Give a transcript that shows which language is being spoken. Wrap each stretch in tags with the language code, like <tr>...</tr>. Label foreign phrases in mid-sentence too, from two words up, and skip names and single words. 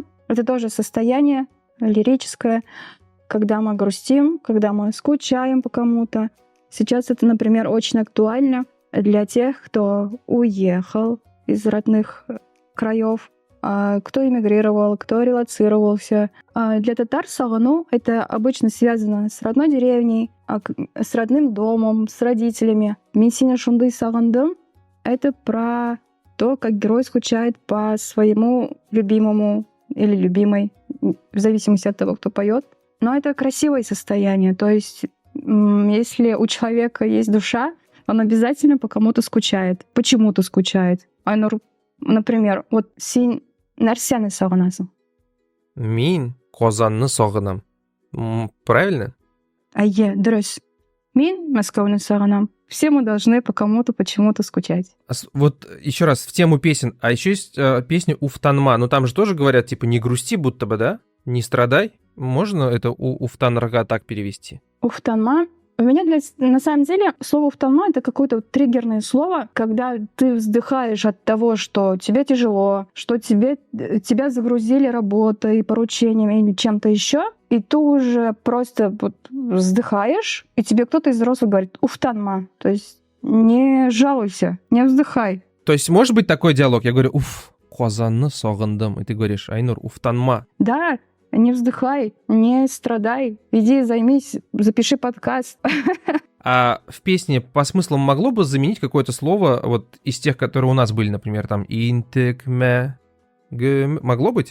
<ru>Это тоже состояние лирическое, когда мы грустим, когда мы скучаем по кому-то. Сейчас это, например, очень актуально для тех, кто уехал из родных краев, кто эмигрировал, кто релоцировался. Для татар сагыну — это обычно связано с родной деревней, с родным домом, с родителями.</ru> <tt>Минсина шунды сагындым —</tt> <ru>это про то, как герой скучает по своему любимому или любимой, в зависимости от того, кто поет. Но это красивое состояние. То есть, если у человека есть душа, он обязательно по кому-то скучает, почему-то скучает.</ru> <tt>Айнур,</tt> <ru>например, вот</ru> <tt>син нәрсәне сагынасың? Мин Казанны сагынам. Правильно? Дөрес. Мин Москваны сагынам.</tt> <ru>Все мы должны по кому-то почему-то скучать. Вот еще раз в тему песен. А еще есть песня Уфтанма. Но там же тоже говорят, типа, не грусти, будто бы, да? Не страдай. Можно это Уфтанрга так перевести? Уфтанма. У меня на самом деле слово «уфтанма» — это какое-то триггерное слово, когда ты вздыхаешь от того, что тебе тяжело, что тебя загрузили работой, поручениями или чем-то еще, и ты уже просто вот вздыхаешь, и тебе кто-то из взрослых говорит «уфтанма», то есть не жалуйся, не вздыхай. То есть может быть такой диалог? Я говорю «уф,</ru> <tt>Казанны сагындым»,</tt> <ru>и ты говоришь «Айнур, уфтанма». Да, не вздыхай, не страдай, иди займись, запиши подкаст. А в песне по смыслу могло бы заменить какое-то слово вот из тех, которые у нас были, например, там «интекме», Могло быть?</ru>